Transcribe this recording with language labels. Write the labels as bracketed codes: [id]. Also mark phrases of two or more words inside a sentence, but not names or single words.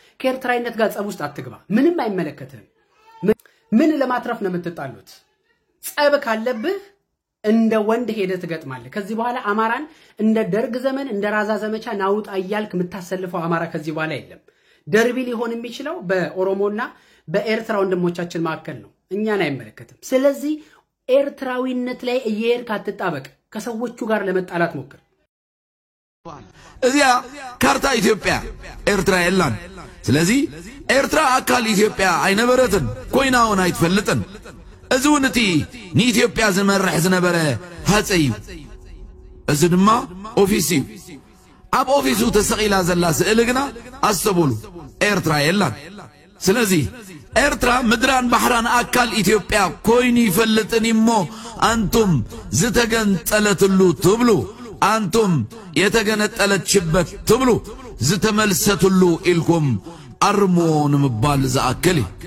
[am] ከኤርትራዊነት ጋር ጸብ ውስጥ አትግባ ምንም አይመለከትህም ምን ለማትረፍ ነው የምትጣሉት ጸብ ካለብህ እንደ ወንድ ሄደ ትገጥማለህ ከዚህ በኋላ አማራን እንደ ደርግ ዘመን እንደ ራዛ ዘመቻ ናውጣ እያልክ የምታሰልፈው አማራ ከዚህ በኋላ የለም ደርቢ ሊሆን የሚችለው በኦሮሞና በኤርትራ ወንድሞቻችን መካከል ነው እኛን አይመለከትም ስለዚህ ኤርትራዊነት ላይ እየሄድክ አትጣበቅ ከሰዎቹ ጋር ለመጣላት ሞክር [ti] እዚያ ካርታ ኢትዮጵያ ኤርትራ የላን ስለዚህ ኤርትራ አካል ኢትዮጵያ አይነበረትን ኮይናውን አይትፈልጥን እዙውንቲ ንኢትዮጵያ ዝመርሕ ዝነበረ ሃፀይ እዚ ድማ ኦፊስ እዩ ኣብ ኦፊሱ ተሰቂላ ዘላ ስእሊ ግና አስተቡሉ ኤርትራ የላን ስለዚህ ኤርትራ ምድራን ባህራን አካል ኢትዮጵያ ኮይኑ ይፈልጥን ይሞ አንቱም ዝተገንጠለትሉ ትብሉ አንቱም የተገነጠለችበት ትብሉ ዝተመልሰትሉ ኢልኩም አርሞን ምባል ዘአከሊ